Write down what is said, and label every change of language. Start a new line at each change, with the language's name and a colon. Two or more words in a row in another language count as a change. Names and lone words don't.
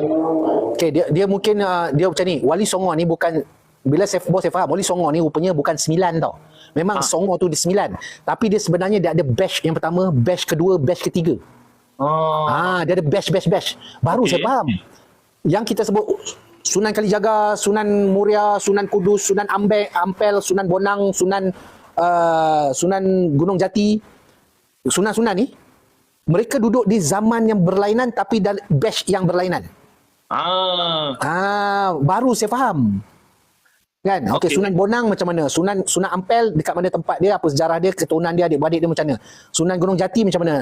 Malay: Okey, dia mungkin dia macam ni. Wali Songo ni bukan, bila saya faham, Wali Songo ni rupanya bukan 9 tau. Memang Songo tu dia 9. Tapi dia sebenarnya dia ada batch yang pertama, batch kedua, batch ketiga. Dia ada batch. Baru saya faham. Yang kita sebut Sunan Kalijaga, Sunan Muria, Sunan Kudus, Sunan Ampel, Sunan Bonang, Sunan Gunung Jati. Sunan ni mereka duduk di zaman yang berlainan tapi dalam batch yang berlainan. Baru saya faham. Kan? Okey, Sunan Bonang macam mana? Sunan Ampel dekat mana tempat dia, apa sejarah dia, keturunan dia, adik-beradik dia macam mana? Sunan Gunung Jati macam mana?